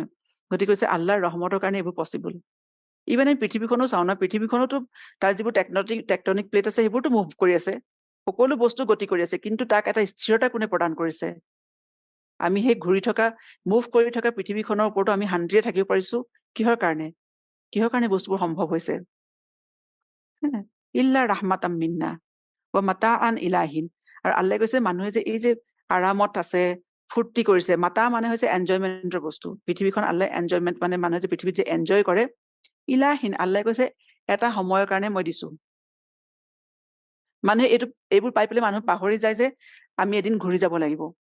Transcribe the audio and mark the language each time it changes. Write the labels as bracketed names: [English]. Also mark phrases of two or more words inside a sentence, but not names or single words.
[Assamese] গতিকে কৈছে আল্লাহৰ ৰহমতৰ কাৰণে এইবোৰ পচিবল। ইভেন আমি পৃথিৱীখনো চাওঁ না, পৃথিৱীখনতো তাৰ যিবোৰ [English] tectonic plate [Assamese] আছে সেইবোৰতো মুভ কৰি আছে, সকলো বস্তু গতি কৰি আছে, কিন্তু তাক এটা স্থিৰতা কোনে প্ৰদান কৰিছে? আমি সেই ঘূৰি থকা, মুভ কৰি থকা পৃথিৱীখনৰ ওপৰতো আমি শান্তিৰে থাকিব পাৰিছো, কিহৰ কাৰণে? কিহৰ কাৰণে বস্তুবোৰ সম্ভৱ হৈছে? [Arabic] إلا رحمة منا ومتاعا إلى حين. [Assamese] আৰু আল্লাহে কৈছে মানুহে যে এই যে আৰামত আছে, ফূৰ্তি কৰিছে, মাতা মানে হৈছে এনজয়মেন্টৰ বস্তু, পৃথিৱীখন আল্লাহ এনজয়মেন্ট, মানে মানুহে যে পৃথিৱীত যে এনজয় কৰে, ইলাহিন আল্লাহে কৈছে এটা সময়ৰ কাৰণে মই দিছো। মানুহে এইবোৰ পাই পেলাই মানুহ পাহৰি যায় যে আমি এদিন ঘূৰি যাব লাগিব।